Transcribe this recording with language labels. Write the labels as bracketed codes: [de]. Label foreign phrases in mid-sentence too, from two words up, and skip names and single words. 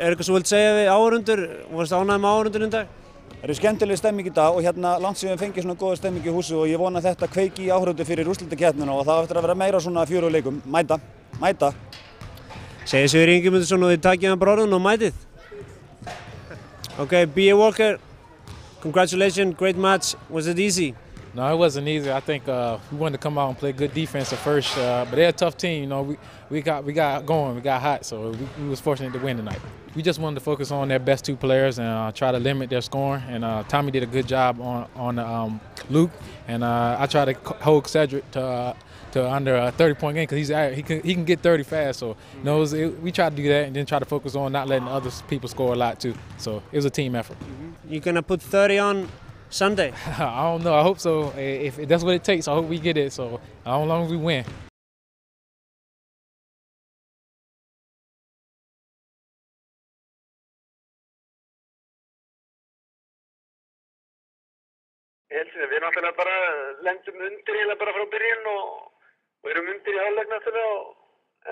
[is] Er eitthvað sem þú vilt segja við áhorfendur? Varstu ánægður með áhorfendur í dag? Það eru skemmtileg stemming í dag og langt síðan við fengið svona góða stemming í húsi og ég vona að þetta kveiki í áhorfendur fyrir úrslitakeppnina og það á eftir að vera meira svona fjöruleikum. Mæta. Segir Sigurður Ingimundarson og þið takið hann bara orðin og mætið. Ok, B.A. Walker. [en] congratulations, great match. Was it easy? No, it wasn't easy. I think we wanted to come out and play good defense at first, but they're a tough team. You know, we got going, we got hot, so we was fortunate to win tonight. We just wanted to focus on their best two players and try to limit their scoring. And Tommy did a good job on Luke, and I tried to hold Cedric to under a 30-point game because he can get 30 fast. So you know, we tried to do that and then try to focus on not letting other people score a lot too. So it was a team effort. You gonna put 30 on Sunday? I don't know. I hope so. If that's what it takes, I hope we get it. So as long as we win. [is] Við náttúrulega bara lendum undir eiginlega bara frá byrjun og erum undir í hálfleik náttúrulega